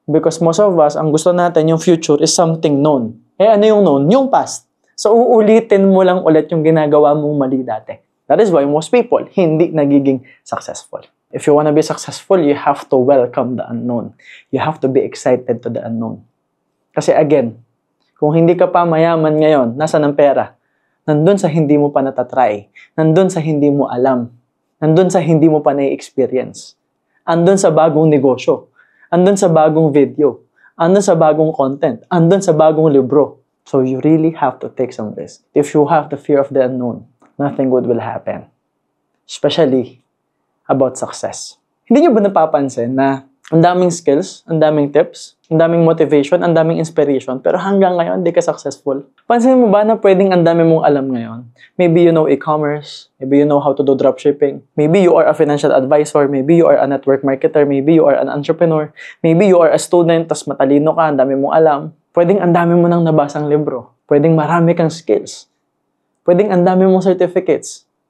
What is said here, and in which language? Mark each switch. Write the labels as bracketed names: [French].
[English] Because most of us, [Filipino] ang gusto natin, yung [English] future is something known. [Filipino] Ano yung [English] known? Yung past. [Filipino] So, uulitin mo lang ulit yung ginagawa mong mali dati. [English] That is why most people [Filipino] hindi nagiging [English] successful. If you wanna be successful, you have to welcome the unknown. You have to be excited to the unknown. [Filipino] Kasi again, kung hindi ka pa mayaman ngayon, nasa ng pera? Nandun sa hindi mo pa natatry. Nandun sa hindi mo alam. Nandun sa hindi mo pa na-experience. Andun sa bagong negosyo. Andun sa bagong video. Andun sa bagong content. Andun sa bagong libro. [English] So you really have to take some risk. If you have the fear of the unknown, nothing good will happen. Especially about success. [Filipino] Hindi nyo ba napapansin na ang daming skills, ang daming tips, ang daming motivation, ang daming inspiration, pero hanggang ngayon, hindi ka successful? Pansin mo ba na pwedeng ang dami mong alam ngayon? [English] Maybe you know e-commerce, maybe you know how to do dropshipping, maybe you are a financial advisor, maybe you are a network marketer, maybe you are an entrepreneur, maybe you are a student, [Filipino] tas matalino ka, ang dami mong alam. Pwedeng ang dami mo nang nabasang libro. Pwedeng marami kang skills. Pwedeng ang dami mong certificates.